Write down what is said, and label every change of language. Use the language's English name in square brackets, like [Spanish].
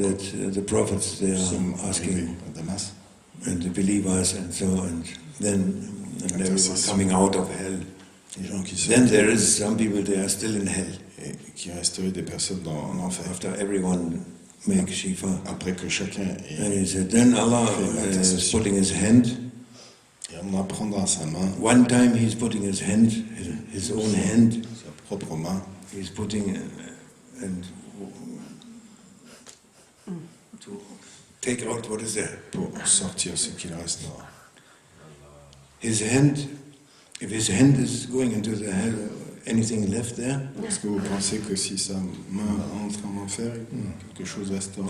[English] that the prophets they are asking and the believers and so and then everyone coming out of hell. Then there is some people they are still in hell. [French] Et qui resterait des personnes en enfer. [English] After everyone make shifa. [French] Après que chacun ait [English] and he said, then Allah is putting his hand. [French] Et Allah prendra sa main. [English] One time he's putting his hand, his own hand. [French] Sa propre main. [English] He's putting and to take out what is there. [French] Pour sortir ce qu'il reste [English] his hand, if his hand is going into the hell, anything left there? [French] Est-ce que vous pensez que si sa main entre en enfer, quelque chose restera?